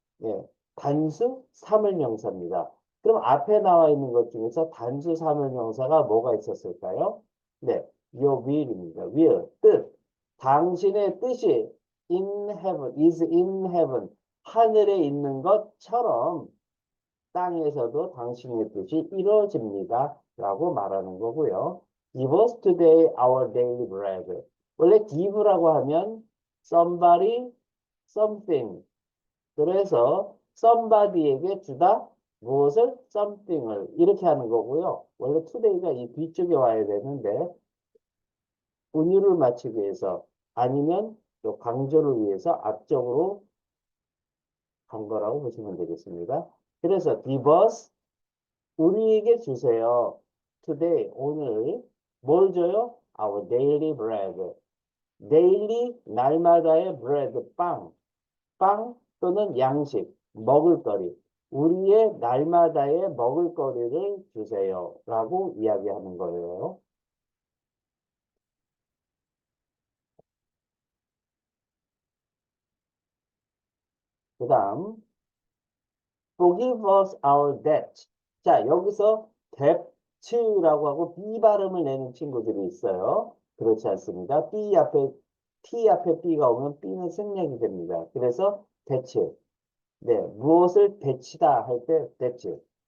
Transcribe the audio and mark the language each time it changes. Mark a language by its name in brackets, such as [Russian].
[Korean] 예, 단수 사물명사입니다. 그럼 앞에 나와 있는 것 중에서 단수 사물명사가 뭐가 있었을까요? 네, [English] your will [Korean] 입니다. will, 뜻. 당신의 뜻이 [English] in heaven, is in heaven, [Korean] 하늘에 있는 것처럼 땅에서도 당신의 뜻이 이루어집니다. 라고 말하는 거고요. [English] Give us today our daily bread. [Korean] 원래 give라고 하면 [English] somebody, something. [Korean] 그래서 somebody에게 주다 무엇을? something을 이렇게 하는 거고요. 원래 today가 이 뒤쪽에 와야 되는데 운율을 맞추기 위해서 아니면 또 강조를 위해서 앞쪽으로 간 거라고 보시면 되겠습니다. 그래서 [English] give us [Korean] 우리에게 주세요. today 오늘 뭘 줘요? [English] Our daily bread. [Korean] daily 날마다의 bread 빵. 빵 또는 양식, 먹을거리, 우리의 날마다의 먹을거리를 주세요. 라고 이야기하는 거예요. 그 다음, [English] forgive us our debt. [Korean] 자, 여기서 debt라고 하고 B 발음을 내는 친구들이 있어요. 그렇지 않습니다. B 앞에, T 앞에 B가 오면 B는 생략이 됩니다. 그래서 debt. 네, 무엇을 대치다 할 때 debt.